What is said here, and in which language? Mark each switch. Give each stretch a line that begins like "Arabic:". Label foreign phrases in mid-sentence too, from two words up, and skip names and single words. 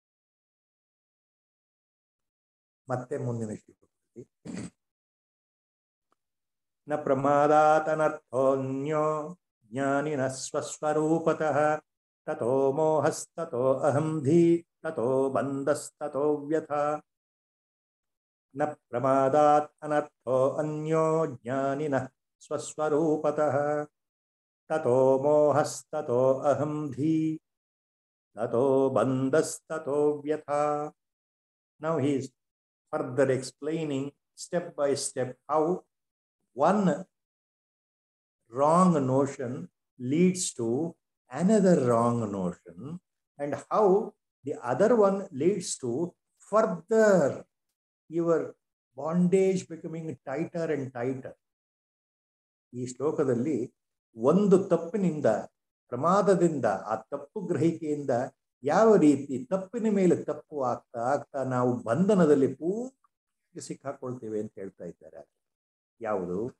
Kannada: ಮತ್ತೆ ಮುಂದಿನ ಶ್ಲೋಕದಲ್ಲಿ
Sanskrit: ನ ಪ್ರಮಾದಾತನರ್ಥೋನ್ಯೋ ಜ್ಞಾನಿನ ಸ್ವಸ್ವರೂಪತಃ ತಥೋ ಮೋಹಸ್ತಥೋ ಅಹಂಧಿ ತಥೋ ಬಂಧಸ್ತಥೋ ವ್ಯಥಾ. ನ ಪ್ರಮಾದಾತ್ ಅನರ್ಥೋ ಅನ್ಯೋ ಜ್ಞಾನಿನಃ ಸ್ವಸ್ವರೂಪತಃ ತಥೋ ಮೋಹಸ್ತಥೋ ಅಹಂಧಿ ತಥೋ ಬಂಧಸ್ತಥೋ ವ್ಯಥಾ.
English: Now he is further explaining step by step how one wrong notion leads to another wrong notion, and how the other one leads to further your bondage becoming tighter and tighter.
Kannada: ಈ ಶ್ಲೋಕದಲ್ಲಿ ಒಂದು ತಪ್ಪಿನಿಂದ, ಪ್ರಮಾದದಿಂದ, ಆ ತಪ್ಪು ಗ್ರಹಿಕೆಯಿಂದ ಯಾವ ರೀತಿ ತಪ್ಪಿನ ಮೇಲೆ ತಪ್ಪು ಆಗ್ತಾ ಆಗ್ತಾ ನಾವು ಬಂಧನದಲ್ಲಿ ಪೂರ್ತಿ ಸಿಕ್ಕಾಕೊಳ್ತೇವೆ ಅಂತ ಹೇಳ್ತಾ ಇದ್ದಾರೆ. ಯಾವುದು?